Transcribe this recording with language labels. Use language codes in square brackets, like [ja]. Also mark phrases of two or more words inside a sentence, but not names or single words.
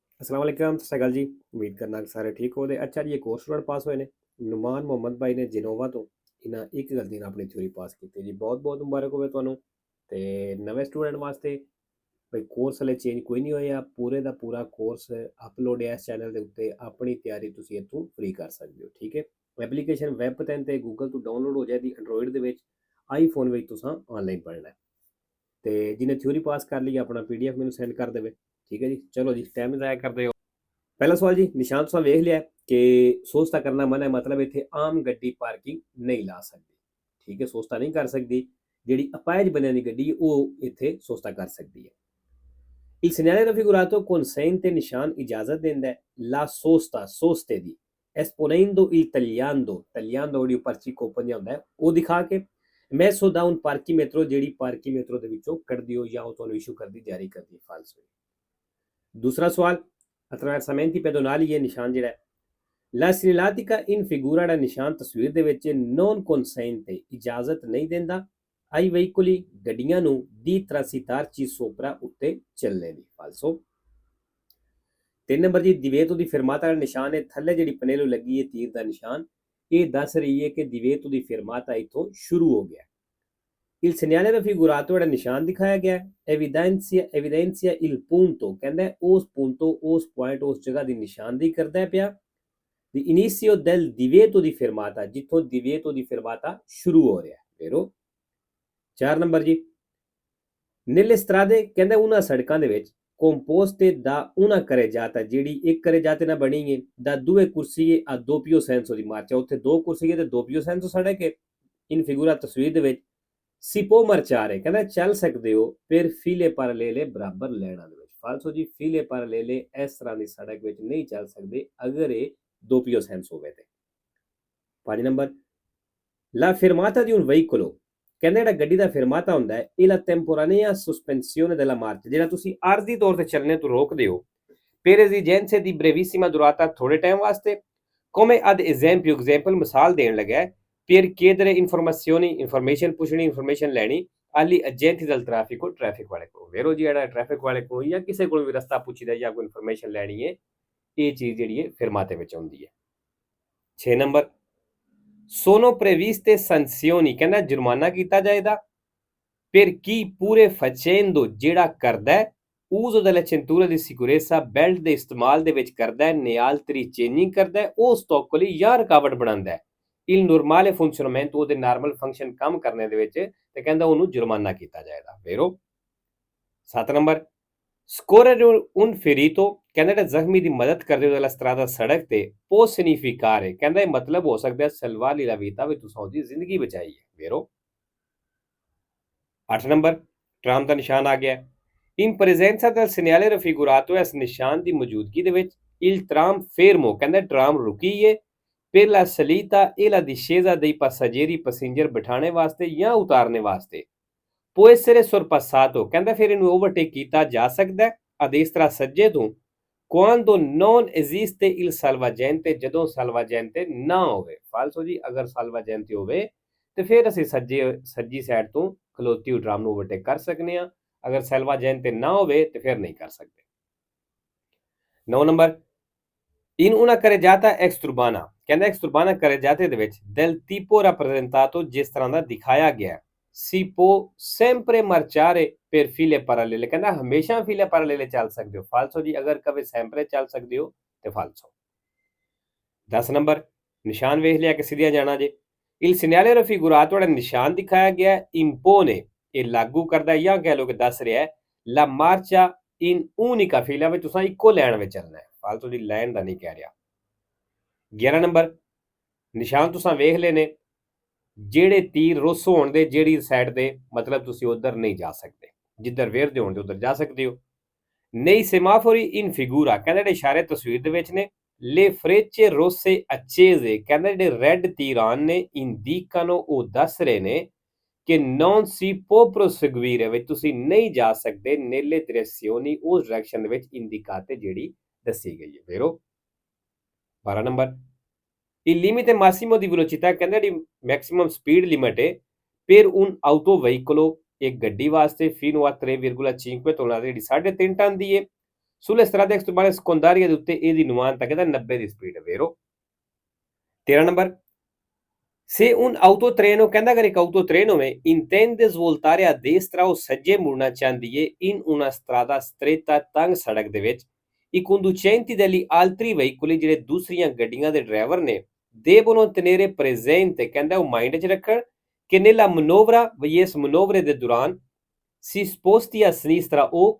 [ar] السلام عليكم, [pa] ਸਤ ਸ੍ਰੀ ਅਕਾਲ ਜੀ। ਉਮੀਦ ਕਰਨਾ ਕਿ ਸਾਰੇ ਠੀਕ ਹੋ। ਤੇ ਅੱਛਾ ਜੀ, ਇੱਕ ਹੋਰ ਸਟੂਡੈਂਟ ਪਾਸ ਹੋਏ ਨੇ, ਨੁਮਾਨ ਮੁਹੰਮਦ ਬਾਈ ਨੇ ਜਿਨੋਵਾ ਤੋਂ। ਇਹਨਾਂ ਇੱਕ ਗਲਤੀ ਨਾਲ ਆਪਣੀ ਥਿਊਰੀ ਪਾਸ ਕੀਤੀ ਜੀ। ਬਹੁਤ ਬਹੁਤ ਮੁਬਾਰਕ ਹੋਵੇ ਤੁਹਾਨੂੰ। ਤੇ ਨਵੇਂ ਸਟੂਡੈਂਟ ਵਾਸਤੇ ਬਈ ਕੋਰਸ ਹਲੇ ਚੇਂਜ ਕੋਈ ਨਹੀਂ ਹੋਇਆ। ਪੂਰੇ ਦਾ ਪੂਰਾ ਕੋਰਸ ਅਪਲੋਡ ਹੈ ਇਸ ਚੈਨਲ ਦੇ ਉੱਤੇ। ਆਪਣੀ ਤਿਆਰੀ ਤੁਸੀਂ ਇੱਥੋਂ ਫ੍ਰੀ ਕਰ ਸਕਦੇ ਹੋ, ਠੀਕ ਹੈ। ਐਪਲੀਕੇਸ਼ਨ ਵੈਬ 'ਤੇ ਤੇ ਗੂਗਲ ਤੋਂ ਡਾਊਨਲੋਡ ਹੋ ਜਾਏਗੀ ਐਂਡਰੋਇਡ ਦੇ ਵਿੱਚ। ਆਈਫੋਨ ਵਿੱਚ ਤੁਸੀਂ ਆਨਲਾਈਨ ਪੜ੍ਹਨਾ ਹੈ। ਤੇ ਜਿਹਨੇ ਥਿਊਰੀ ਪਾਸ ਕਰ ਲਈ ਆਪਣਾ PDF ਮੈਨੂੰ ਸੈਂਡ ਕਰ ਦੇਵੇ, ਠੀਕ ਹੈ ਜੀ। ਚਲੋ ਜੀ, ਟਾਈਮ ਜ਼ਾਇਆ ਕਰਦੇ ਹੋ। ਪਹਿਲਾ ਸਵਾਲ ਜੀ, ਨਿਸ਼ਾਨ ਤੁਸੀਂ ਵੇਖ ਲਿਆ ਕਿ ਸੋਚਤਾ ਕਰਨਾ ਮਨਾ ਹੈ, ਮਤਲਬ ਇੱਥੇ ਆਮ ਗੱਡੀ ਪਾਰਕਿੰਗ ਨਹੀਂ ਲਾ ਸਕਦੀ, ਠੀਕ ਹੈ। ਸੋਚਤਾ ਨਹੀਂ ਕਰ ਸਕਦੀ। ਜਿਹੜੀ ਅਪਾਇਜ ਬਣਿਆ ਦੀ ਗੱਡੀ ਉਹ ਇੱਥੇ ਸੋਚਤਾ ਕਰ ਸਕਦੀ ਹੈ। [it] Il segnale raffigurato consente [pa] ਨਿਸ਼ਾਨ ਇਜਾਜ਼ਤ ਦਿੰਦਾ ਹੈ [it] la sosta soste [pa] ਦੀ [it] esponendo il tagliando [pa] ਜਿਹੜੀ ਪਰਚੀ ਕੋਪਨ ਜਿਹਾ ਹੁੰਦਾ ਹੈ ਉਹ ਦਿਖਾ ਕੇ [it] messo da un parchimetro [pa] ਜਿਹੜੀ ਪਾਰਕੀਮੈਟਰੋ ਦੇ ਵਿੱਚੋਂ ਕੱਢਦੀ ਹੋ ਜਾਂ ਉਹ ਤੁਹਾਨੂੰ ਇਸ਼ੂ ਕਰਦੀ ਜਾਰੀ ਕਰਦੀ ਹੈ, ਫਾਲਸ ਹੋਈ। ਦੂਸਰਾ ਸਵਾਲ, [it] attraversamenti pedonali [pa] ਇਹ ਨਿਸ਼ਾਨ ਜਿਹੜਾ ਹੈ [it] la segnaletica in figura [pa] ਦਾ ਨਿਸ਼ਾਨ ਤਸਵੀਰ ਦੇ ਵਿੱਚ [it] non consente [pa] ਇਜਾਜ਼ਤ ਨਹੀਂ ਦਿੰਦਾ [it] ai veicoli [pa] ਗੱਡੀਆਂ ਨੂੰ [it] di transitarci sopra [pa] ਉੱਤੇ ਚੱਲਣੇ ਦੀ, ਫਾਲਸੋ। 3 ਨੰਬਰ ਜੀ, ਦਿਵੇਤੋ ਦੀ ਫਿਰਮਾਤਾ ਦਾ ਨਿਸ਼ਾਨ ਹੈ। ਥੱਲੇ ਜਿਹੜੀ ਪਨੇਲੋ ਲੱਗੀ ਹੈ ਤੀਰ ਦਾ ਨਿਸ਼ਾਨ, ਇਹ ਦੱਸ ਰਹੀ ਹੈ ਕਿ ਦਿਵੇਤੋ ਦੀ ਫਿਰਮਾਤਾ ਇੱਥੋਂ ਸ਼ੁਰੂ ਹੋ ਗਿਆ। [it] Il segnale raffigurato [pa] ਜਿਹੜਾ ਨਿਸ਼ਾਨ ਦਿਖਾਇਆ ਗਿਆ [it] evidenzia il punto, [pa] ਕਹਿੰਦਾ ਉਸ punto ਉਸ ਪੁਆਇੰਟ ਉਸ ਜਗ੍ਹਾ ਦੀ ਨਿਸ਼ਾਨਦੇਹੀ ਕਰਦਾ ਪਿਆ [it] di inizio del divieto di fermata, [pa] ਜਿੱਥੋਂ divieto ਦੀ ਫਿਰਮਾਤਾ ਸ਼ੁਰੂ ਹੋ ਰਿਹਾ। ਫੇਰੋ 4 ਨੰਬਰ ਜੀ, [it] nelle strade [pa] ਕਹਿੰਦਾ ਉਹਨਾਂ ਸੜਕਾਂ ਦੇ ਵਿੱਚ [it] composte da una carreggiata [pa] ਜਿਹੜੀ ਇੱਕ carreggiata ਨਾਲ ਬਣੀ ਹੈ [it] da due corsie a doppio senso [pa] ਦੀ ਮਾਰਚਾ, ਉੱਥੇ ਦੋ ਕੁਰਸੀਏ ਤੇ [it] doppio senso [pa] ਸੜਕ ਹੈ। [it] in figura [pa] ਤਸਵੀਰ ਦੇ ਵਿੱਚ [it] si può marciare [pa] ਕਹਿੰਦਾ ਚੱਲ ਸਕਦੇ ਹੋ [it] per file parallele [pa] ਬਰਾਬਰ ਲਾਈਨਾਂ ਦੇ ਵਿੱਚ, ਫਾਲਸੋ ਜੀ। [it] file parallele [pa] ਇਸ ਤਰ੍ਹਾਂ ਦੀ ਸੜਕ ਵਿੱਚ ਨਹੀਂ ਚੱਲ ਸਕਦੇ ਅਗਰ ਇਹ [it] doppio senso [pa] ਹੋਵੇ ਤੇ। 5 ਨੰਬਰ, [it] la fermata di un veicolo [pa] ਕਹਿੰਦਾ ਜਿਹੜਾ ਗੱਡੀ ਦਾ ਫਿਰਮਾਤਾ ਹੁੰਦਾ ਹੈ ਇਹ [it] la temporanea sospensione della marcia, [pa] ਜਿਹੜਾ ਤੁਸੀਂ ਆਰਜ਼ੀ ਤੌਰ ਤੇ ਚੱਲਣੇ ਤੋਂ ਰੋਕਦੇ ਹੋ [it] per esigenze di brevissima durata, [pa] ਥੋੜੇ ਟਾਈਮ ਵਾਸਤੇ। [it] come ad esempio example [pa] ਮਿਸਾਲ ਦੇਣ ਲੱਗਾ [it] per chiedere informazioni, [pa] information ਪੁੱਛਣੀ, information ਲੈਣੀ [it] agli agenti del traffico, [pa] ਟ੍ਰੈਫਿਕ ਵਾਲੇ ਕੋਲ। ਵੇਰੋ ਜੀ, ਜਿਹੜਾ ਟ੍ਰੈਫਿਕ ਵਾਲੇ ਕੋਲ ਜਾਂ ਕਿਸੇ ਕੋਲ ਵੀ ਰਸਤਾ ਪੁੱਛੀਦਾ ਜਾਂ ਕੋਈ ਇਨਫੋਰਮੇਸ਼ਨ ਲੈਣੀ ਹੈ, ਇਹ ਚੀਜ਼ ਜਿਹੜੀ ਹੈ ਫਿਰਮਾਤੇ ਵਿੱਚ ਆਉਂਦੀ ਹੈ। 6 ਨੰਬਰ, [it] sono previste sanzioni [pa] ਕਹਿੰਦਾ ਜੁਰਮਾਨਾ ਕੀਤਾ ਜਾਏਗਾ [it] per chi pure facendo [pa] ਜਿਹੜਾ ਕਰਦਾ ਹੈ [it] uso della cintura di sicurezza, [pa] ਬੈਲਟ ਦੇ ਇਸਤੇਮਾਲ ਦੇ ਵਿੱਚ ਕਰਦਾ ਹੈ, [it] ne altri [pa] changing ਕਰਦਾ ਹੈ, ਉਹ ਸਟੋਕਲੀ ਜਾਂ ਰੁਕਾਵਟ ਬਣਾਉਂਦਾ ਹੈ [it] il normale funzionamento, [pa] ਉਹਦੇ ਨਾਰਮਲ ਫੰਕਸ਼ਨ ਕੰਮ ਕਰਨੇ ਦੇ ਵਿੱਚ, ਤੇ ਕਹਿੰਦਾ ਉਹਨੂੰ ਜੁਰਮਾਨਾ ਕੀਤਾ ਜਾਏਗਾ। ਵੇਰੋ 7 ਨੰਬਰ, [it] scorrere un ferito [pa] ਕਹਿੰਦਾ ਜਿਹੜਾ ਜ਼ਖਮੀ ਦੀ ਮਦਦ ਕਰਦੇ ਹੋ [it] della strada [pa] ਸੜਕ ਤੇ [it] può significare [pa] ਕਹਿੰਦਾ ਇਹ ਮਤਲਬ ਹੋ ਸਕਦਾ ਹੈ [it] salvargli la vita, [pa] ਵੀ ਤੁਸੀਂ ਉਹਦੀ ਜ਼ਿੰਦਗੀ ਬਚਾਈ ਹੈ। ਵੇਰੋ 8 ਨੰਬਰ, ਟਰਾਮ ਦਾ ਨਿਸ਼ਾਨ ਆ ਗਿਆ [it] in presenza del segnale raffigurato, [pa] ਇਸ ਨਿਸ਼ਾਨ ਦੀ ਮੌਜੂਦਗੀ ਦੇ ਵਿੱਚ [it] il tram fermo [pa] ਕਹਿੰਦਾ ਟਰਾਮ ਰੁਕੀ ਹੈ [it] per la salita e la discesa dei passeggeri, [pa] ਪੈਸੇਂਜਰ ਬਿਠਾਣੇ ਵਾਸਤੇ ਜਾਂ ਉਤਾਰਨੇ ਵਾਸਤੇ। [it] può essere sorpassato [pa] ਕਹਿੰਦਾ ਫਿਰ ਇਹਨੂੰ ਓਵਰਟੇਕ ਕੀਤਾ ਜਾ ਸਕਦਾ ਹੈ [it] a destra [pa] ਸੱਜੇ ਤੋਂ [it] quando non esiste il salvagente, [pa] ਜਦੋਂ salvagente ਨਾ ਹੋਵੇ, ਫਾਲਸੋ ਜੀ। ਅਗਰ salvagente ਹੋਵੇ ਤੇ ਫਿਰ ਅਸੀਂ ਸੱਜੀ ਸਾਈਡ ਤੋਂ ਖਲੋਤੀ ਹੋਈ ਟਰਾਮ ਨੂੰ ਓਵਰਟੇਕ ਕਰ ਸਕਦੇ ਹਾਂ। ਅਗਰ salvagente ਨਾ ਹੋਵੇ ਤੇ ਫਿਰ ਨਹੀਂ ਕਰ ਸਕਦੇ। 9 ਨੰਬਰ, [it] in una carreggiata exturbana ਕਹਿੰਦਾ exturbana carreggiate [pa] ਦੇ ਵਿੱਚ [it] del tipo rappresentato, [pa] ਜਿਸ ਤਰ੍ਹਾਂ ਦਾ ਦਿਖਾਇਆ ਗਿਆ [it] si può sempre marciare per file parallele [pa] ਕਹਿੰਦਾ ਹਮੇਸ਼ਾ [it] file parallele [pa] ਚੱਲ ਸਕਦੇ ਹੋ, ਫਾਲਸੋ ਜੀ। ਅਗਰ ਕਦੇ sempre ਚੱਲ ਸਕਦੇ ਹੋ ਤੇ ਫਾਲਸੋ। 10 ਨੰਬਰ, ਨਿਸ਼ਾਨ ਵੇਖ ਲਿਆ ਕਿ ਸਿੱਧਿਆ ਜਾਣਾ ਜੇ। [it] il segnale raffigurato [pa] ਜਿਹੜਾ ਨਿਸ਼ਾਨ ਦਿਖਾਇਆ ਗਿਆ impone, ਇਹ ਲਾਗੂ ਕਰਦਾ ਜਾਂ ਕਹਿ ਲਓ ਕਿ ਦੱਸ ਰਿਹਾ [it] la marcia in unica fila, [pa] ਵਿੱਚ ਤੁਸੀਂ ਇੱਕੋ ਲਾਈਨ ਵਿੱਚ ਚੱਲਣਾ ਹੈ, ਫਾਲਤੂ ਦੀ ਲਾਈਨ ਦਾ ਨਹੀਂ ਕਹਿ ਰਿਹਾ। 11 ਨੰਬਰ, ਨਿਸ਼ਾਨ ਤੁਸੀਂ ਵੇਖ ਲਏ ਨੇ ਜਿਹੜੇ ਤੀਰ ਰੁੱਸ ਹੋਣ ਦੇ ਜਿਹੜੀ ਸਾਈਡ ਤੇ, ਮਤਲਬ ਤੁਸੀਂ ਉਧਰ ਨਹੀਂ ਜਾ ਸਕਦੇ, ਜਿੱਧਰ ਵੇਰਦੇ ਹੋਣ ਤੇ ਉਧਰ ਜਾ ਸਕਦੇ ਹੋ। [it] nei semafori in figura [pa] ਕਹਿੰਦਾ ਜਿਹੜੇ ਇਸ਼ਾਰੇ ਤਸਵੀਰ ਦੇ ਵਿੱਚ ਨੇ [it] le frecce rosse accese [pa] ਕਹਿੰਦਾ ਜਿਹੜੇ ਰੈੱਡ ਤੀਰ ਆਨ ਨੇ indicano, ਉਹ ਦੱਸ ਰਹੇ ਨੇ ਕਿ [it] non si può proseguire, [pa] ਵਿੱਚ ਤੁਸੀਂ ਨਹੀਂ ਜਾ ਸਕਦੇ [it] nelle direzioni, [pa] ਉਸ ਡਾਇਰੈਕਸ਼ਨ ਦੇ ਵਿੱਚ indicate ਜਿਹੜੀ ਦੱਸੀ ਗਈ ਹੈ। ਵੇਰੋ 12 ਨੰਬਰ, [it] il limite massimo di velocità [pa] ਕਹਿੰਦਾ ਜਿਹੜੀ ਮੈਕਸਿਮਮ ਸਪੀਡ ਲਿਮਿਟ ਹੈ [it] per un autoveicolo, [pa] ਇੱਕ ਗੱਡੀ ਵਾਸਤੇ [it] fino a 3,5 tonelate, [pa] ਜਿਹੜੀ 3.5 ਟਨ ਦੀ ਹੈ [it] sulle strade extraurbaine secondarie [pa] ਦੇ ਉੱਤੇ ਇਹਦੀ ਨੁਮਾਨਤਾ ਕਹਿੰਦਾ 90 ਦੀ ਸਪੀਡ ਵੇਰੋ 13 ਨੰਬਰ [it] Se un autotreno, [pa] ਕਹਿੰਦਾ ਅਗਰ ਇੱਕ [it] autotreno में intende svoltare a destra o ਸੱਜੇ [pa] ਮੁੜਨਾ ਚਾਹੁੰਦੀ ਏ [it] in una strada stretta [pa] ਤੰਗ ਸੜਕ ਦੇ ਵਿੱਚ [it] i conducenti degli altri veicoli [pa] ਜਿਹੜੇ ਦੂਸਰੀਆਂ ਗੱਡੀਆਂ ਦੇ ਡਰਾਈਵਰ ਨੇ [it] devono tenere presente [pa] ਕਹਿੰਦਾ ਉਹ ਮਾਈਂਡ 'ਚ ਰੱਖਣ ਕਿ [it] nella manovra [pa] ਵੀ ਇਸ ਮਨੋਵਰੇ ਦੇ ਦੌਰਾਨ [it] si sposti a sinistra [pa] ਉਹ